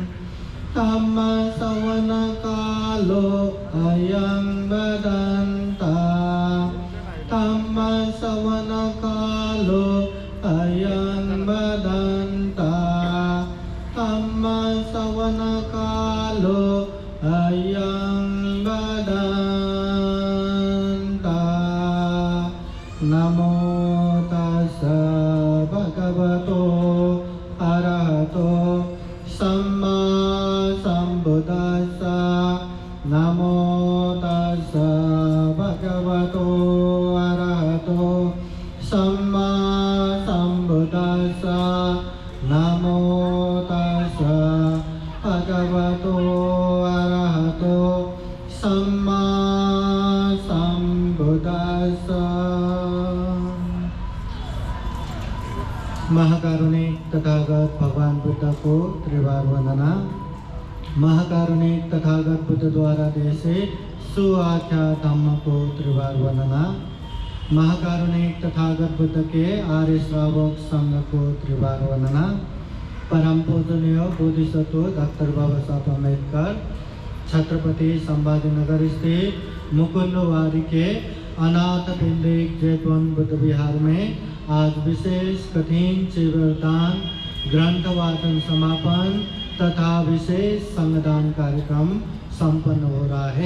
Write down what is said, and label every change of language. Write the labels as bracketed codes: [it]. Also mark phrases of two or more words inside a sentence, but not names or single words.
[pi] धम्मश्रवणकालो अयं वदन्ता धम्मश्रवणकालो अयं वदन्ता धम्मश्रवणकालो अयं वदन्ता। नमो तस्स भगवतो अरहतो सम्मा सम्बुद्दस्स। नमो तस्स भगवतो अरहतो सम्मा सम्बुद्दस्स। नमो तस्स भगवतो अरहतो सम्मा सम्बुद्दस्स। [hi] महाकारुणिक तथागत भगवान बुद्ध को त्रिवार वंदना। महाकारुणिक तथागत बुद्ध द्वारा देशे सुआख्या धम्म को त्रिवार वंदना। महाकारुणिक तथागत बुद्ध के आर्य श्रावक संघ को त्रिवार वंदना। परम पूजनीय बोधिसत्व डॉक्टर बाबा साहब अम्बेडकर छत्रपति संभाजीनगर स्थित मुकुंदवारी के अनाथ पिंडिक जेतवन बुद्ध विहार में आज विशेष कठिन चिवरदान ग्रंथ वादन समापन तथा विशेष संगदान कार्यक्रम संपन्न हो रहा है।